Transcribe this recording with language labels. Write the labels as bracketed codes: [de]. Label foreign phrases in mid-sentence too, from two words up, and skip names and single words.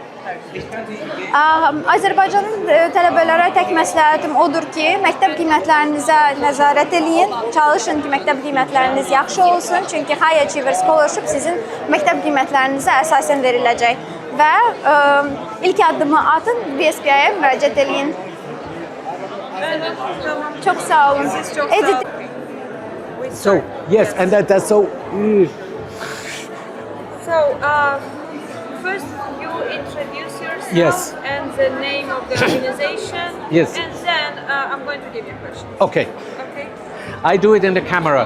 [az] Azərbaycanın tələbələrə tək məsləhətim odur ki, məktəb qiymətlərinizə nəzarət eləyin. Çalışın ki, məktəb qiymətləriniz yaxşı olsun. Çünki High Achiever Scholarship sizin məktəb qiymətlərinizə əsasən veriləcək. Və ilk addımı atın, BSPI-yə müraciət eləyin. Çox sağ olun. Siz çox sağ olun. [en] So, yes, and that's so... So, first you introduce yourself Yes. and the name of the organization. Yes. And then I'm going to give you a question. Okay. Okay? I do it in the camera.